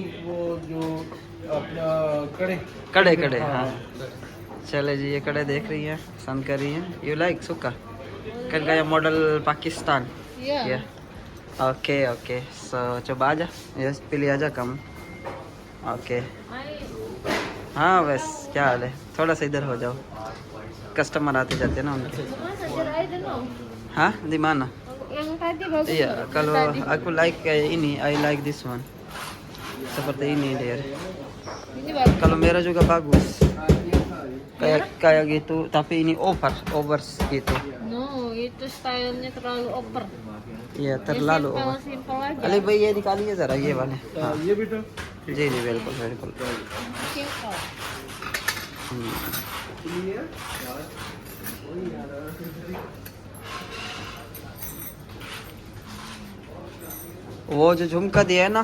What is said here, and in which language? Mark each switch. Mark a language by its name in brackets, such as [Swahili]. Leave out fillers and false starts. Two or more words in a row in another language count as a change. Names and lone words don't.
[Hindi] वो जो अपना कड़े कड़े हाँ चले जी ये कड़े देख रही हैं पसंद कर रही हैं [English] you like [Hindi] सुक्का कर गया मॉडल पाकिस्तान [Indonesian] Iya. [English] okay okay so [Indonesian] coba aja ya pilih aja kamu [Hindi] ओके हाँ बस क्या हाल है थोड़ा सा इधर हो जाओ कस्टमर आते जाते हैं ना उनके [Indonesian] Mas ajar aja dong. हाँ di mana Yang tadi bagus. iya nggak? kalau Yang tadi. aku like kayak ini [English] I like this one [Indonesian] seperti ini dia Ini bagus. kalau merah juga bagus kayak gitu tapi ini over gitu No, itu stylenya terlalu over. iya terlalu over Simple aja. [Hindi] अली भाई ये निकालिए ज़रा ये वाले हाँ ये भी तो जी जी बिल्कुल बिल्कुल Simple. वो जो झुमका दिया है ना